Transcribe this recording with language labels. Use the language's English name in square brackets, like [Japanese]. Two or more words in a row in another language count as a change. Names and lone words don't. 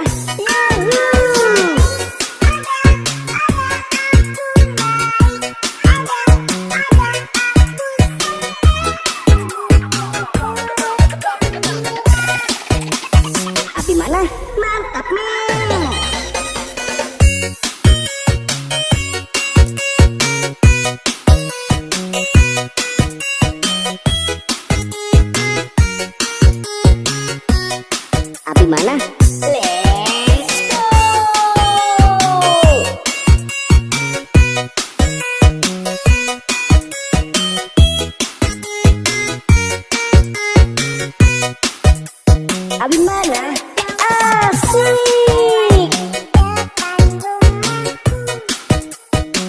[Indonesian] Yahoo. Abi mana? Mantap Mil. Abi mana? [English] Let's go. [Indonesian] Abi mana? Asik.